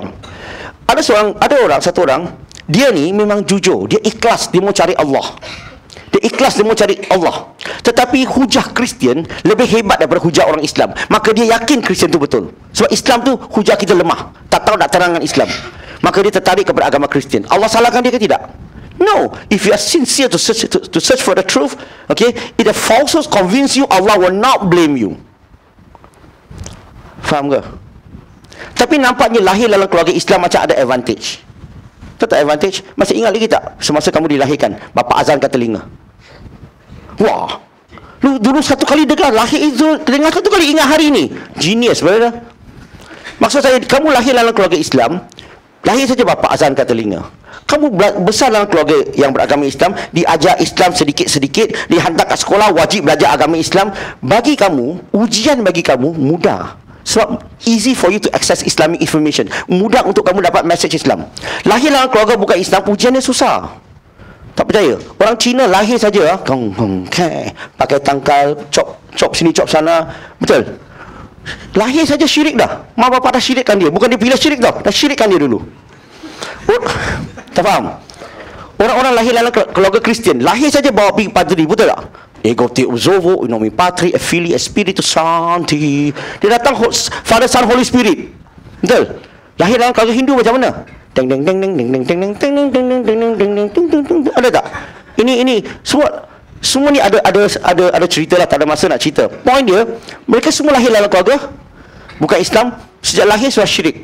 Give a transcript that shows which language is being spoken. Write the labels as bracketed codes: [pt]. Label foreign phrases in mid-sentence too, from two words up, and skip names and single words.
[ms] Satu orang, dia ni memang jujur, dia ikhlas, dia mau cari Allah. Dia ikhlas, dia mau cari Allah. Tetapi hujah Kristian lebih hebat daripada hujah orang Islam. Maka dia yakin Kristian tu betul. Sebab Islam tu hujah kita lemah, tak tahu nak terangkan Islam. Maka dia tertarik kepada agama Kristian. Allah salahkan dia ke tidak? [en] No. If you are sincere to search for the truth, okay, if the falsehoods convince you, Allah will not blame you. [ms] Faham ke? Tapi nampaknya lahir dalam keluarga Islam macam ada advantage. Tahu tak advantage? Masih ingat lagi tak semasa kamu dilahirkan, bapa azankan telinga? Wah, lu dulu satu kali dengar, lahir itu dengar satu kali, ingat hari ni. Genius, betul? Maksud saya, kamu lahir dalam keluarga Islam, lahir saja bapa azankan telinga. Kamu besar dalam keluarga yang beragama Islam, diajar Islam sedikit-sedikit, dihantar ke sekolah, wajib belajar agama Islam. Bagi kamu, ujian bagi kamu mudah. [en] Sebab easy for you to access Islamic information, [ms] mudah untuk kamu dapat message Islam. Lahir dalam keluarga bukan Islam, ujiannya susah. Tak percaya? Orang Cina lahir saja, pakai tangkal, chop sini, chop sana. Betul? Lahir saja syirik dah. Mak bapak dah syirikkan dia. Bukan dia pilih syirik tau, dah syirikkan dia dulu. Tak faham? Orang-orang lahir dalam keluarga Kristian, lahir saja bawa pergi padri, betul tak? [la] Ego te uzovo, in nomine Patri, et Filii, et Spiritus Sancti. [ms] Dia datang Father, Son, [en] Holy Spirit. [ms] Betul? Lahir dalam keluarga Hindu macam mana? Deng deng deng deng deng deng deng deng deng deng deng deng deng deng deng deng. Ada tak? Ini semua ni ada cerita lah, tak ada masa nak cerita. Point dia, mereka semua lahir dalam keluarga bukan Islam, sejak lahir sudah syirik.